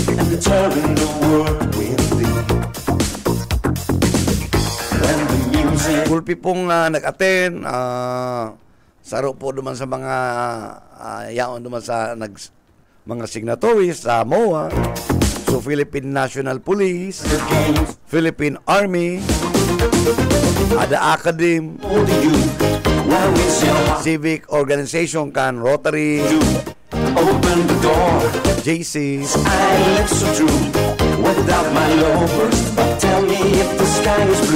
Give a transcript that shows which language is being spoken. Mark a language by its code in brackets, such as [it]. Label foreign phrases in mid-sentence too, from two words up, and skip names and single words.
[bik] Kulpi pong nag-attend, saro po duman sa mga yaon duman sa mga signatories sa MOA, so Philippine National Police, Philippine Army, the Academy, [en] civic organization [bik] kan Rotary, [en] Open the door. JC's. I live so true without my lovers. But tell me if the sky